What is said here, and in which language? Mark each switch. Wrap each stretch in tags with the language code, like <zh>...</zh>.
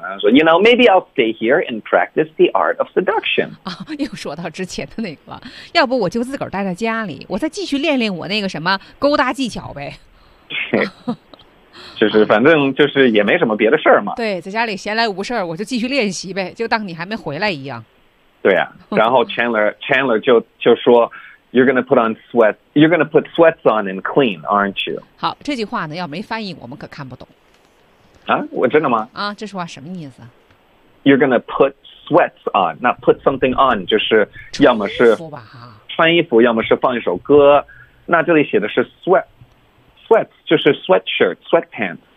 <zh>然后说</zh> <en>，You know, maybe I'll stay here and practice the art of seduction。</en> <zh>啊，又说到之前的那个了。要不我就自个儿待在家里，我再继续练练我那个什么勾搭技巧呗。就是，反正就是也没什么别的事儿嘛。对，在家里闲来无事儿，我就继续练习呗，就当你还没回来一样。对呀、啊，然后Chandler 就说。</zh> <en>You're gonna put sweats on and clean, aren't you?</en> <zh>好，这句话呢，要没翻译，我们可看不懂。啊，我真的吗？啊，这句话什么意思？</zh> <en>You're gonna put sweats on.</en> <zh>那</zh> <en>put something on</en> <zh>就是要么是穿衣服，要么是放一首歌。那这里写的是 sweats 就是 sweatshirt, sweatpants。</zh>